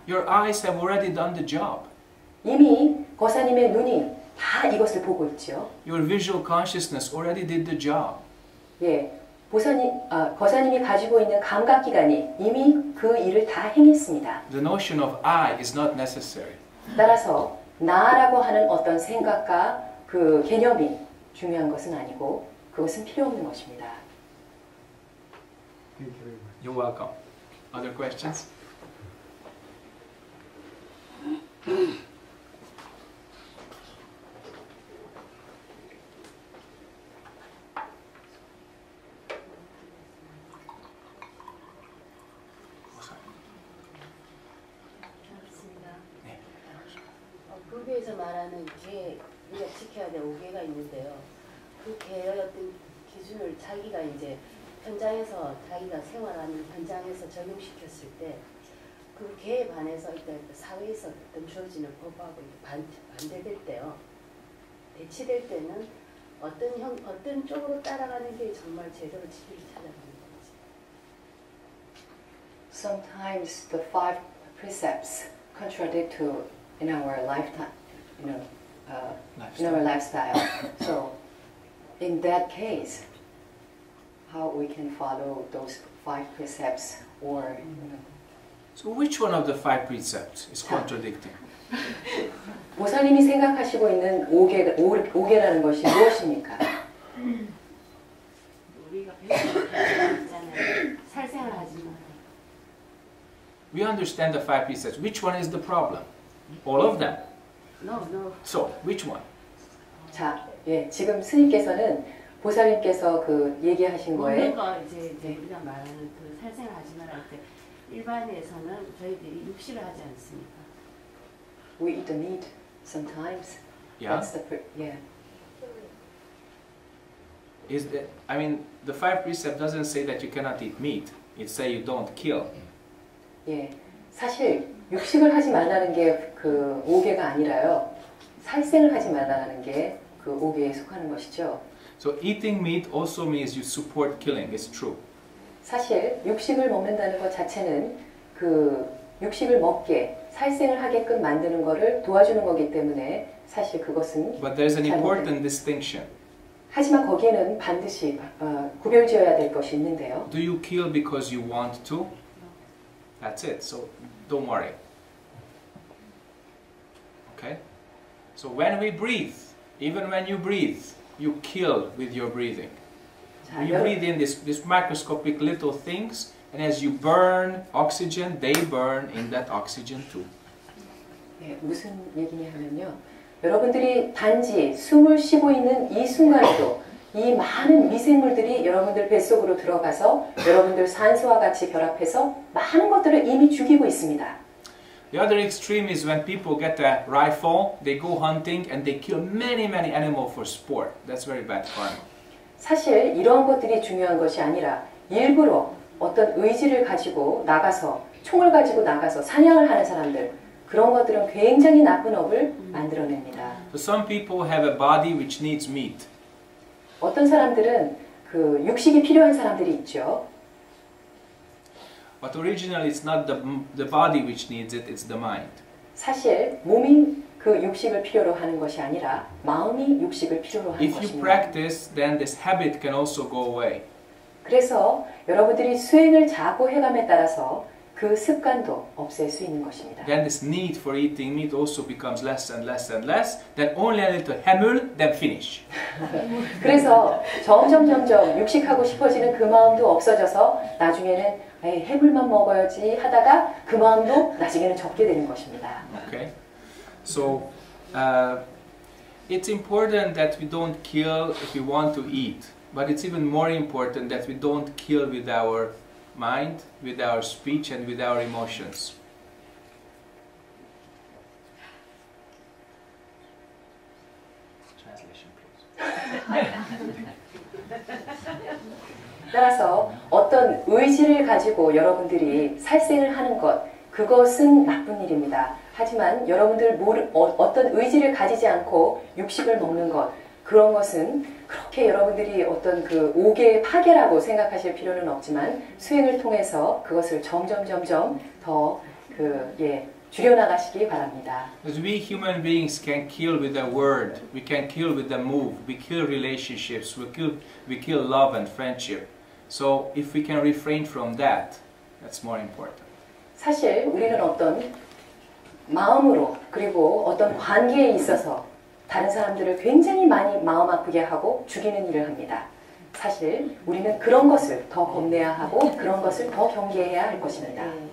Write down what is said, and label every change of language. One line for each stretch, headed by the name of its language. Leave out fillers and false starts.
English: Your eyes have already done the job.
Korean: 이미 거사님의 눈이 다 이것을 보고 있죠.
English: Your visual consciousness already did the job.
Korean: 예, 거사님이 가지고 있는 감각기관이 이미 그 일을 다 행했습니다.
English: The notion of I is not necessary.
Korean: 따라서 나라고 하는 어떤 생각과 그 개념이 중요한 것은 아니고 그것은 필요 없는 것입니다.
English: Thank you very much. You're welcome. Other questions?
Korean: 그렇습니다. 네. 불교에서 말하는 계, 우리가 지켜야 될 5계가 있는데요. 그 계의 어떤 기준을 자기가 이제 현장에서 자기가 생활하는 현장에서 적용시켰을 때 그 계에 반해서 일단 사회에서 어떤 주어지는 법하고 반대될 때요. 대치될 때는 어떤 쪽으로 따라가는 게 정말 제대로 진리를 찾아가는 건지.
English: Sometimes the 5 precepts contradict to in our lifetime, in our lifestyle. So, in that case, how we can follow those 5 precepts, or So which one of the 5 precepts is contradicting?
Korean: 보살님이 생각하시고 있는 5계라는 것이 무엇입니까? 우리가 배우는 있잖아요. 살생을 하지 마.
English: We understand the 5 precepts. Which one is the problem? All of them. No. So, which one?
Korean: 자, 예, 지금 스님께서는 보살님께서 그 얘기하신 거에 먹는 거 이제 우리가 말하는 그 살생을 하지 말할 때 일반에서는 저희들이 육식을 하지 않습니까?
English: we eat the meat sometimes. Yeah. That's the yeah. Is that, I mean, the 5 precept doesn't say that you cannot eat meat. It says you don't kill.
Korean: 예, 사실 육식을 하지 말라는 게 그 5계가 아니라요. 살생을 하지 말라는 게 그 5계에 속하는 것이죠.
English: So eating meat also means you support killing. It's true.
Korean: 사실 육식을 먹는다는 것 자체는 그 육식을 먹게 살생을 하게끔 만드는 것을 도와주는 거기 때문에 사실 그것은
English: But there's an
Korean: 잘못된-
English: important distinction.
Korean: 하지만 거기에는 반드시 구별지어야 될 것이 있는데요.
English: Do you kill because you want to? That's it. So don't worry. Okay? So when we breathe, even when you breathe, you kill with your breathing.
Korean: 자,
English: You breathe in this microscopic little things, and as you burn oxygen, they burn in that oxygen too.
Korean: 네, 무슨 얘기냐 하면요. 여러분들이 단지 숨을 쉬고 있는 이 순간에도 이 많은 미생물들이 여러분들 뱃속으로 들어가서 여러분들 산소와 같이 결합해서 많은 것들을 이미 죽이고 있습니다.
English: The other extreme is when people get a rifle, they go hunting and they kill many animals for sport. That's very bad karma.
Korean: 사실 이러한 것들이 중요한 것이 아니라 일부러 어떤 의지를 가지고 나가서 총을 가지고 나가서 사냥을 하는 사람들, 그런 것들은 굉장히 나쁜 업을 만들어냅니다.
English: So some people have a body which needs meat.
Korean: 어떤 사람들은 그 육식이 필요한 사람들이 있죠.
English: But originally it's not the body which needs it, it's the mind.
Korean: 사실 몸이 그 육식을 필요로 하는 것이 아니라 마음이 육식을 필요로 하는
English: If you
Korean: 것입니다.
English: practice, then this habit can also go away.
Korean: 그래서 여러분들이 수행을 자꾸 해감에 따라서 그 습관도 없앨 수 있는 것입니다.
English: Then this need for eating meat also becomes less and less and less. Then only a little hemul, then finish.
Korean: 그래서 점점 육식하고 싶어지는 그 마음도 없어져서 나중에는 에이, 해물만 먹어야지 하다가 그 마음도 나중에는 접게 되는 것입니다.
English: Okay, so it's important that we don't kill if we want to eat, but it's even more important that we don't kill with our mind, with our speech, and with our emotions. Translation, please.
Korean: 따라서 어떤 의지를 가지고 여러분들이 살생을 하는 것, 그것은 나쁜 일입니다. 하지만 여러분들 어떤 의지를 가지지 않고 육식을 먹는 것, 그런 것은 그렇게 여러분들이 어떤 그 5계의 파괴라고 생각하실 필요는 없지만 수행을 통해서 그것을 점점 더 줄여나가시기 바랍니다. Because we human beings can kill with a word, we can kill with a move, we kill relationships, we kill love and friendship. So if we can refrain from that, that's more important. 사실 우리는 어떤 마음으로 그리고 어떤 관계에 있어서 다른 사람들을 굉장히 많이 마음 아프게 하고 죽이는 일을 합니다. 사실 우리는 그런 것을 더 겁내야 하고 그런 것을 더 경계해야 할 것입니다.